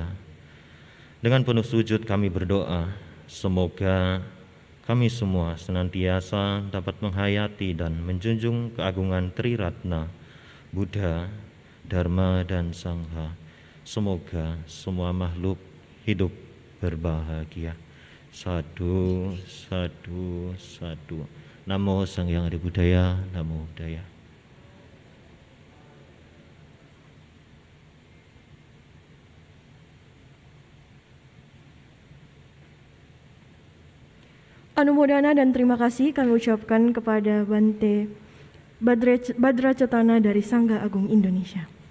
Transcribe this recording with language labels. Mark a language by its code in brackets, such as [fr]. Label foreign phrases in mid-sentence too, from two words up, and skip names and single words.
[id] Dengan penuh sujud kami berdoa, semoga kami semua senantiasa dapat menghayati dan menjunjung keagungan Triratna, Buddha, Dharma, dan Sangha. Semoga semua makhluk hidup berbahagia. [pi] Sadhu, sadhu, sadhu. Namo Sang Hyang Adi Buddhaya, Namo Buddhaya. [id] Anumodana dan terima kasih kami ucapkan kepada Bante Badracetana dari Sangga Agung Indonesia.